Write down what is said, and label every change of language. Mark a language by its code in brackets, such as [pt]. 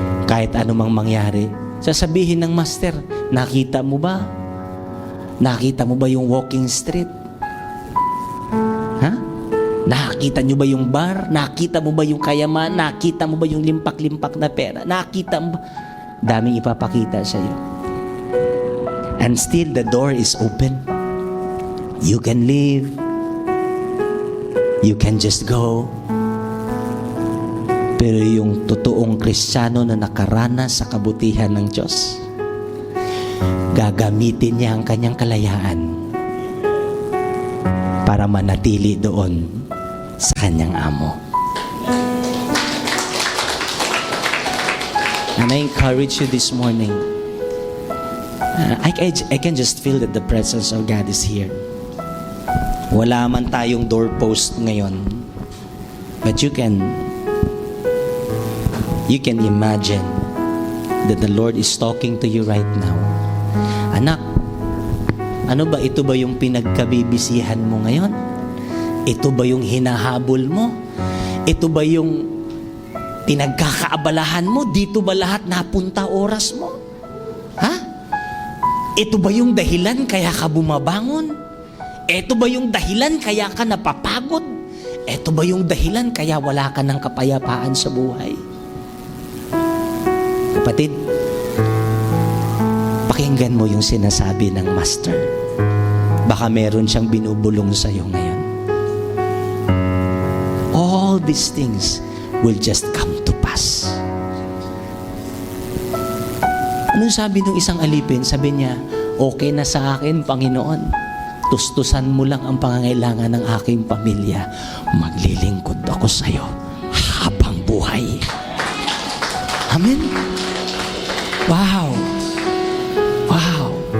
[tl] Kahit anumang mangyari, sasabihin ng Master, "Nakita mo ba? Nakita mo ba yung walking street? Ha? Nakita nyo ba yung bar? Nakita mo ba yung kayaman? Nakita mo ba yung limpak-limpak na pera? Nakita mo ba?" Daming ipapakita sa iyo. [en] And still the door is open. You can leave. You can just go. [tl] Pero yung totoong Kristiyano na nakaranas sa kabutihan ng Diyos, gagamitin niya ang kanyang kalayaan para manatili doon sa kanyang amo. [en] And I encourage you this morning. I can just feel that the presence of God is here. [tl] Wala man tayong doorpost ngayon, [en] but you can imagine that the Lord is talking to you right now. [tl] Anak, ano ba ito ba yung pinagkabibisihan mo ngayon? Ito ba yung hinahabol mo? Ito ba yung pinagkakaabalahan mo? Dito ba lahat napunta oras mo? Ha? Ito ba yung dahilan kaya ka bumabangon? Ito ba yung dahilan kaya ka napapagod? Ito ba yung dahilan kaya wala ka ng kapayapaan sa buhay? Kapatid, pakinggan mo yung sinasabi ng Master. Baka meron siyang binubulong sa iyo ngayon. [en] All these things will just come to pass. [tl] Anong sabi ng isang alipin? Sabi niya, "Okay na sa akin, Panginoon. Tustusan mo lang ang pangangailangan ng aking pamilya. Maglilingkod ako sa iyo habang buhay." Amen? Wow! Wow!